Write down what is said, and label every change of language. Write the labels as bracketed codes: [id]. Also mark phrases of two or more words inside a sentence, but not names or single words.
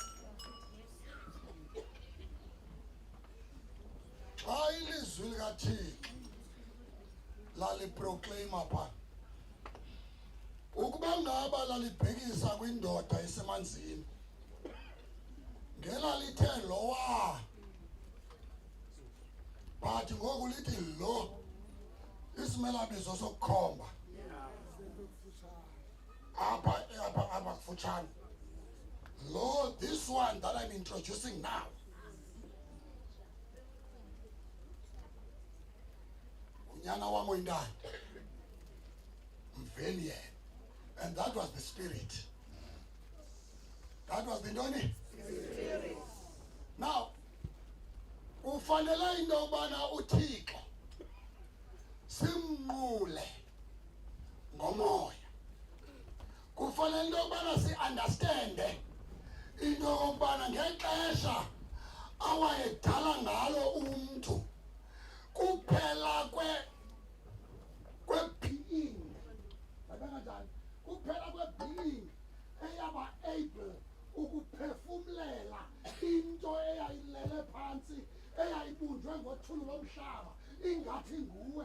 [xh] Xa ilizwi likaThixo laliproclaima pha ukuba ngaba lalibhekisa kwindoda esemanzini ngelalithe lowa, but ngoku lithi lo, isimelabizo sokukhomba apha kufutshane. Lo, [en] this one that I'm introducing now, [xh] unyana wam oyintanda, mveni yena. [en] And that was the spirit. That was the ntoni? Spirit. Now, [xh] ufanele into yobana uThixo simnqule ngomoya. Kufanele into yobana si-understande into yokubana ngexesha awayedala ngalo umntu kuphela kwe-being, kanjani, kuphela kwe-being eyaba able ukuphefumlela into eyayilele phantsi eyayibunjwe ngothuli lomhlaba ingathi nguwe.